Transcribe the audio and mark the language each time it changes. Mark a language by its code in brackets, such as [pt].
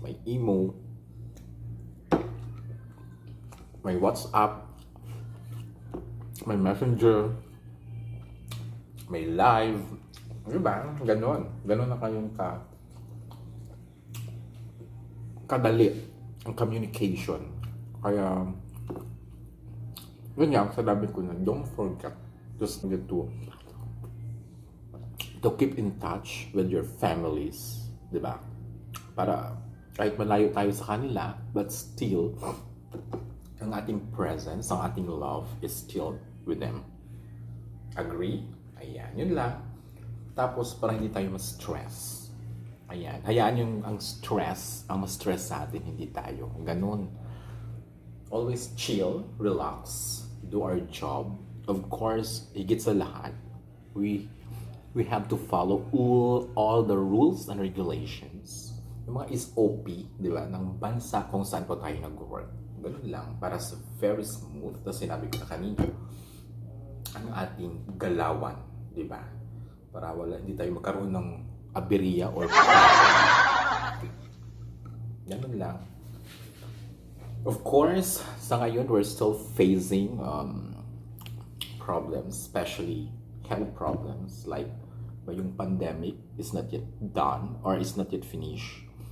[tl] May emo, may WhatsApp, may messenger, may live, diba? Ganon na kayong kadali ang communication. Kaya ganyan, sabi ko na, [en] don't forget to keep in touch with your families, [tl] diba? Para kahit malayo tayo sa kanila, [en] but still [tl] ang ating presence, ang ating love [en] is still with them. Agree? [tl] Ayan, yun lang. Tapos para hindi tayo ma-stress. Ayan, hayaan yung ang ma-stress sa atin, hindi tayo. Ganun. [en] Always chill, relax, do our job. Of course, [tl] higit sa lahat, [en] we have to follow all the rules and regulations. [tl] Yung mga SOP, di ba, ng bansa kung saan po tayo nag-work. Ganun lang, para sa [en] very smooth. [tl] Tapos sinabi ko na kanina, ang ating galawan, di ba? Para hindi tayo magkaroon ng aberya or ganun lang. [en] Of course, [tl] sa ngayon, [en] we're still facing problems, especially health problems, [tl] like yung [en] pandemic is not yet done or is not yet finished.